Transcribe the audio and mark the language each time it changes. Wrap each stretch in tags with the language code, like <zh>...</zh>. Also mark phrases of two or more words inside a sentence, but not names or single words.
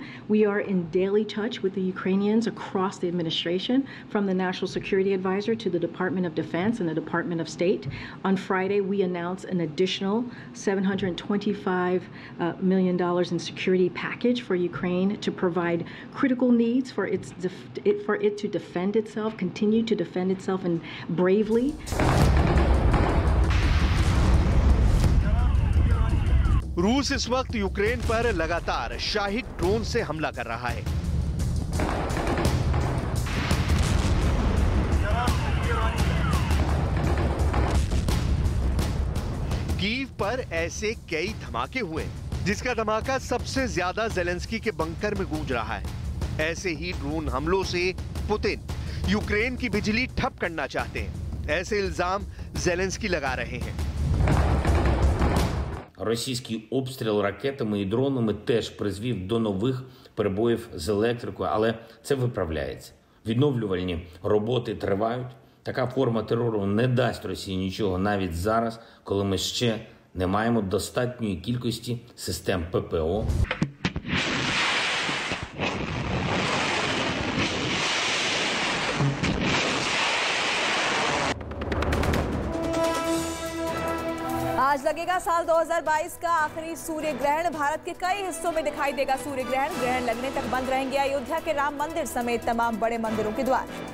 <en>We are in daily touch with the Ukrainians across the administration, from the National Security Advisor to the Department of Defense and the Department of State. On Friday, we announced an additional $725 million in security package for Ukraine to provide critical needs for it to defend itself, continue to defend itself, and bravely.</en> <hi>रूस इस वक्त यूक्रेन पर लगातार शाहिद ड्रोन से हमला कर रहा है। कीव पर ऐसे कई धमाके हुए, जिसका धमाका सबसे ज्यादा ज़ेलेंस्की के बंकर में गूंज रहा है। ऐसे ही ड्रोन हमलों से पुतिन यूक्रेन की बिजली ठप करना चाहते हैं। ऐसे इल्जाम ज़ेलेंस्की लगा रहे हैं।</hi> <uk>Російський обстріл ракетами і дронами теж призвів до нових перебоїв з електрикою, але це виправляється. Відновлювальні роботи тривають. Така форма терору не дасть Росії нічого навіть зараз, коли ми ще не маємо достатньої кількості систем ППО.</uk> <hi>आज लगेगा साल 2022 का आखिरी सूर्य ग्रहण। भारत के कई हिस्सों में दिखाई देगा सूर्य ग्रहण। ग्रहण लगने तक बंद रहेंगे अयोध्या के राम मंदिर समेत तमाम बड़े मंदिरों के द्वार।</hi>